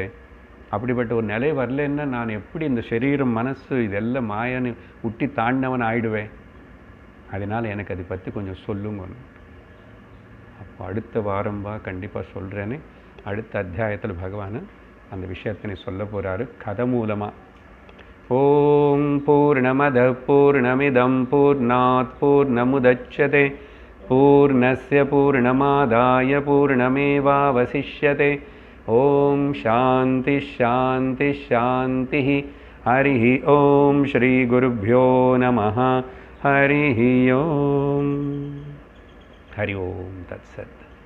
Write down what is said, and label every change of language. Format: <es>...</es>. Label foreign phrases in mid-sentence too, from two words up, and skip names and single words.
<ta>அப்படிப்பட்ட ஒரு நிலை வரலன்னா நான் எப்படி இந்த சரீரம் மனசு இதெல்லாம் மாயான்னு உட்டி தாண்டினவன் ஆயிடுவேன். அதனால் எனக்கு அதை பற்றி கொஞ்சம் சொல்லுங்க. அப்போ அடுத்த வாரம் கண்டிப்பாக சொல்கிறேன்னு. அடுத்த அத்தியாயத்தில் பகவான் அந்த விஷயத்தை சொல்ல போகிறாரு கதை மூலமாக.</ta> <sa>ॐ पूर्णमद पूर्णमिदं पूर्णात् पूर्णमुदच्यते पूर्णस्य पूर्णमादाय पूर्णमेवावशिष्यते. ॐ शान्ति शान्ति शान्ति. हरि ॐ श्री गुरुभ्यो नमः. हरि ॐ। हरि ॐ तत्सत्.</sa>